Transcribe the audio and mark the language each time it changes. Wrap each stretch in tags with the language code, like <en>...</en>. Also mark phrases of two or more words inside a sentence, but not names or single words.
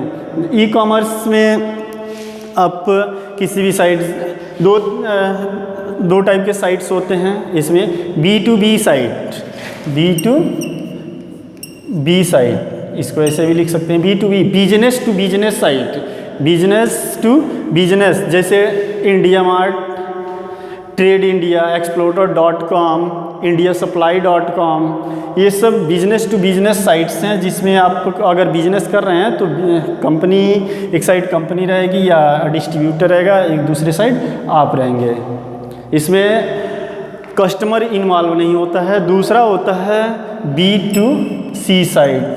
<en>e commerce</en> <hi>में आप किसी भी साइट, दो टाइप के साइट्स होते हैं इसमें, B2B साइट, B2B साइट, इसको ऐसे भी लिख सकते हैं B2B,</hi> <en>business to business site, business to business,</en> <hi>जैसे इंडिया मार्ट, ट्रेड इंडिया, explorer.com, indiasupply.com, ये सब</hi> <en>business to business sites</en> <hi>हैं जिसमें आप अगर बिजनेस कर रहे हैं तो कंपनी, एक साइड कंपनी रहेगी या डिस्ट्रीब्यूटर रहेगा, एक दूसरे साइड आप रहेंगे। इसमें</hi> <en>customer involve</en> <hi>नहीं होता है। दूसरा होता है B2C साइट।</hi>